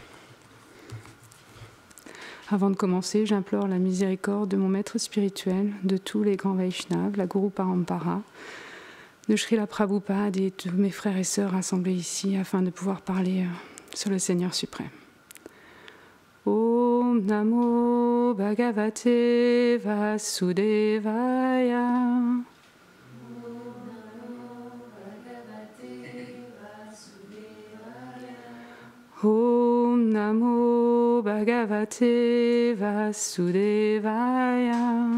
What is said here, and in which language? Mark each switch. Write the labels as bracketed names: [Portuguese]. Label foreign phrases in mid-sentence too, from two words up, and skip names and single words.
[French] Avant de commencer, j'implore la miséricorde de mon maître spirituel, de tous les grands Vaishnavas, la [Sanskrit] गुरु परम्परा, [French] de Srila Prabhupada et de mes frères et sœurs rassemblés ici afin de pouvoir parler sur le Seigneur suprême. [Sanskrit] ॐ नमो भगवते वासुदेवाय. ॐ नमो भगवते वासुदेवाय.